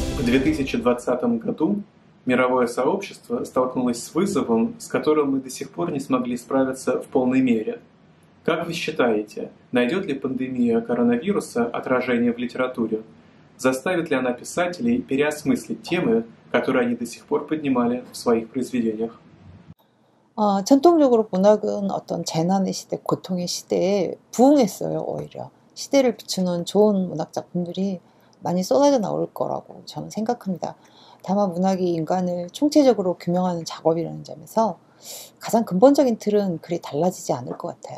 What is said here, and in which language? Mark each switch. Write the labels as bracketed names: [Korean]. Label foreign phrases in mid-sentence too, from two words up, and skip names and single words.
[Russian] 2020 году мировое сообщество столкнулось с вызовом, с которым мы до сих пор не смогли справиться в полной мере. Как вы считаете, найдет ли пандемия коронавируса отражение в литературе? Заставит ли она писателей переосмыслить темы, которые они до сих пор поднимали в своих произведениях? [Korean] 전통적으로 문학은 어떤 재난의 시대, 고통의 시대에 부응했어요, 오히려. 시대를 비추는 좋은 문학 작품들이 많이 쏟아져 나올 거라고 저는 생각합니다. 다만 문학이 인간을 총체적으로 규명하는 작업이라는 점에서 가장 근본적인 틀은 그리 달라지지 않을 것 같아요.